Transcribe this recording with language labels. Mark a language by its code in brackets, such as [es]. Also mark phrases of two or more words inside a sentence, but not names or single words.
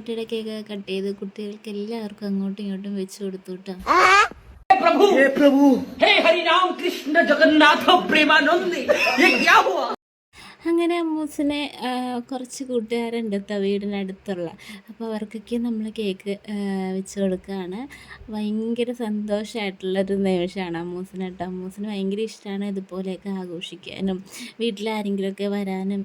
[ml] കേക്ക് കട്ട് ചെയ്ത് കുട്ടികൾക്ക് എല്ലാവർക്കും അങ്ങോട്ടും ഇങ്ങോട്ടും വെച്ച് കൊടുത്തു കേട്ടോ. [hi] हे प्रभु हे हरि राम कृष्ण जगन्नाथ प्रेमानंद ये क्या हुआ? [ml] അങ്ങനെ അമ്മൂസിനെ കുറച്ച് കൂട്ടുകാരുണ്ട് കേട്ടോ വീടിനടുത്തുള്ള. അപ്പോൾ അവർക്കൊക്കെ നമ്മൾ കേക്ക് വെച്ച് കൊടുക്കുകയാണ്. ഭയങ്കര സന്തോഷമായിട്ടുള്ളൊരു നിമിഷമാണ് അമ്മൂസിന് കേട്ടോ. അമ്മൂസിന് ഭയങ്കര ഇഷ്ടമാണ് ഇതുപോലെയൊക്കെ ആഘോഷിക്കാനും വീട്ടിലാരെങ്കിലുമൊക്കെ വരാനും.